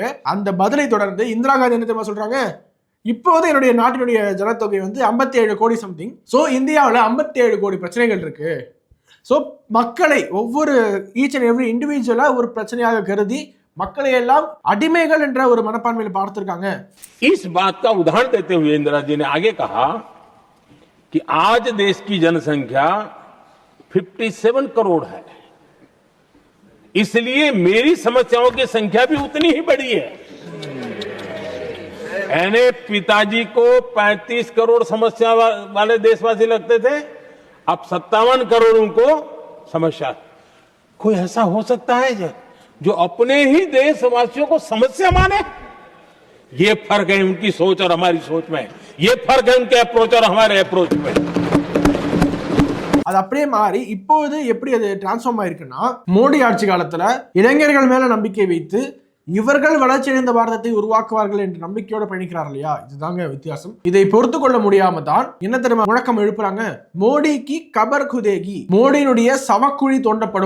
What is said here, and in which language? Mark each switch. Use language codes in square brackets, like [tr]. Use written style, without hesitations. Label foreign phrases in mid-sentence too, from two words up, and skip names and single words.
[ta] அந்த பதிலை தொடர்ந்து இந்திரா காந்தி என்ன தெரியுமா சொல்றாங்க, இப்போது என்னுடைய நாட்டினுடைய ஜனத்தொகை வந்து 57 கோடி சம்திங். ஸோ இந்தியாவில் 57 கோடி பிரச்சனைகள் இருக்கு. ஸோ மக்களை ஒவ்வொரு [en] each and every individual [ta] ஒரு பிரச்சனையாக கருதி மக்களை எல்லாம் அடிமைகள் என்ற ஒரு மனப்பான்மையில் பார்த்திருக்காங்க. [hi] इस बात का उदाहरण देते हुए इंदिरा जी ने आगे कहा कि आज देश की जनसंख्या 57 करोड़ है, इसलिए मेरी समस्याओं की संख्या भी उतनी ही बड़ी है। यानी पिताजी को 35 करोड़ समस्या वाले देशवासी लगते थे, अब 57 करोड़ को समस्या। कोई ऐसा हो सकता है जो अपने ही देशवासियों को समस्या माने? ये फर्क है उनकी सोच और हमारी सोच में, ये फर्क है उनके अप्रोच और हमारे अप्रोच में। [ta] அது அப்படியே மாறி இப்போது எப்படி அது டிரான்ஸ்ஃபார்ம் ஆயிருக்குன்னா, மோடி ஆட்சி காலத்துல இளைஞர்கள் மேல நம்பிக்கை வைத்து இவர்கள் வளர்ச்சியடைந்த பாரதத்தை உருவாக்குவார்கள் என்ற நம்பிக்கையோட பயணிக்கிறார் இல்லையா, இதுதாங்க வித்தியாசம். இதை பொறுத்து கொள்ள முடியாம தான் என்ன தெரியுமா முழக்கம் எழுப்புறாங்க, மோடிக்கு [hi] कब्र खुदेगी, [ta] மோடியினுடைய சவக்குழி தோண்டப்படும்.